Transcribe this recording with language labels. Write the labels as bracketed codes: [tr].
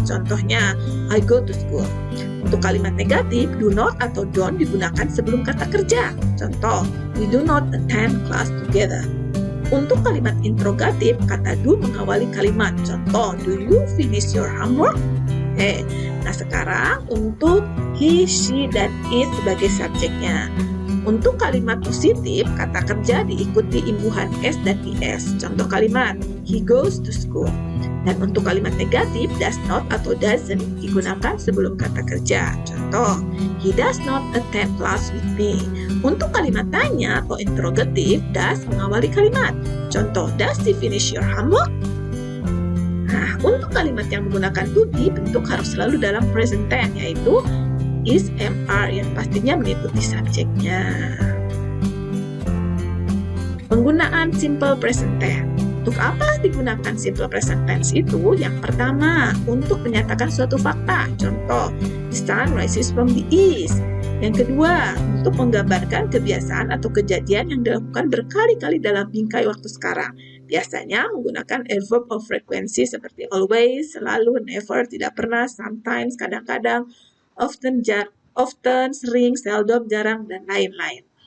[id] Contohnya, [en] I go to school. [id] Untuk kalimat negatif, do not atau don't digunakan sebelum kata kerja. Contoh, [en] we do not attend class together. [id] Untuk kalimat interrogatif, kata do mengawali kalimat. Contoh, [en] do you finish your homework? [id] Nah sekarang untuk he, she, dan it sebagai subjeknya. Untuk kalimat positif, kata kerja diikuti imbuhan S dan IS. Contoh kalimat, [en] he goes to school. [id] Dan untuk kalimat negatif, does not atau doesn't digunakan sebelum kata kerja. Contoh, [en] he does not attend class with me. [id] Untuk kalimat tanya atau interrogatif, does mengawali kalimat. Contoh, [en] does he finish your homework? [id] Nah, untuk kalimat yang menggunakan to be, bentuk harus selalu dalam present tense, yaitu is, am, are, yang pastinya mengikuti subjeknya. Penggunaan simple present tense. Untuk apa digunakan simple present tense itu? Yang pertama, untuk menyatakan suatu fakta. Contoh, [en] the sun rises from the east. [id] Yang kedua, untuk menggambarkan kebiasaan atau kejadian yang dilakukan berkali-kali dalam bingkai waktu sekarang. Biasanya menggunakan verb of frequency seperti always, selalu, never, tidak pernah, sometimes, kadang-kadang, often, sering, seldom, jarang, dan lain-lain.